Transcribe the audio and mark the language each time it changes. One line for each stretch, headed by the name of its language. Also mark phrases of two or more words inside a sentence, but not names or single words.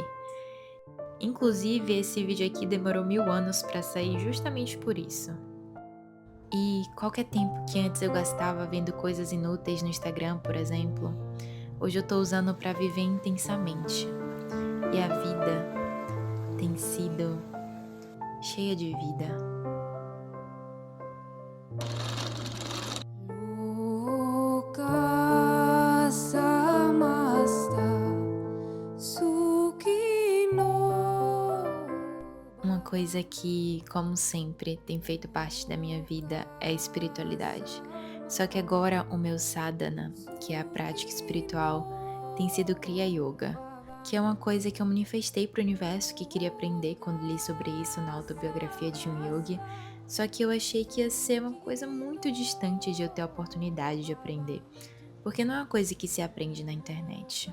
Portuguese: Inclusive, esse vídeo aqui demorou 1000 anos pra sair justamente por isso. E qualquer tempo que antes eu gastava vendo coisas inúteis no Instagram, por exemplo, hoje eu tô usando pra viver intensamente. E a vida tem sido cheia de vida.
Sanskrit: लोक समस्त सुखिनो.
Portuguese: Uma coisa que, como sempre, tem feito parte da minha vida é a espiritualidade. Só que agora o meu sadhana, que é a prática espiritual, tem sido Kriya Yoga, que é uma coisa que eu manifestei para o universo que queria aprender quando li sobre isso na autobiografia de um yogi, só que eu achei que ia ser uma coisa muito distante de eu ter a oportunidade de aprender, porque não é uma coisa que se aprende na internet.